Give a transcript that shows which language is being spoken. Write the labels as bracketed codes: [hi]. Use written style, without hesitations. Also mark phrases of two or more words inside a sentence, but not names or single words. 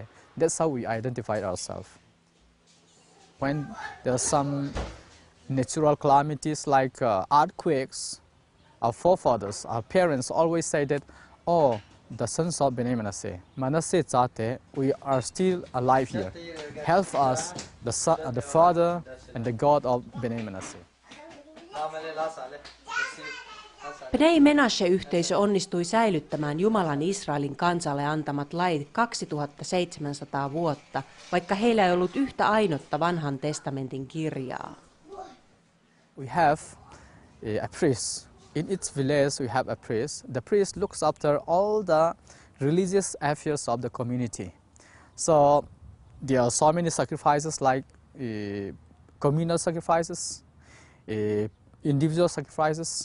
[en] That's how we identified ourselves. When there are some natural calamities like earthquakes, our forefathers, our parents always say that, oh, the sons of Bnei Manasseh, Manasseh Tate, we are still alive here. Help us, the Father and the God of Bnei Manasseh. [fi] Bnei Menashe-yhteisö onnistui säilyttämään Jumalan Israelin kansalle antamat lait 2700 vuotta, vaikka heillä ei ollut yhtä ainutta vanhan testamentin kirjaa. [en] We have a priest. In each village we have a priest. The priest looks after all the religious affairs of the community. So there are so many sacrifices like communal sacrifices, individual sacrifices.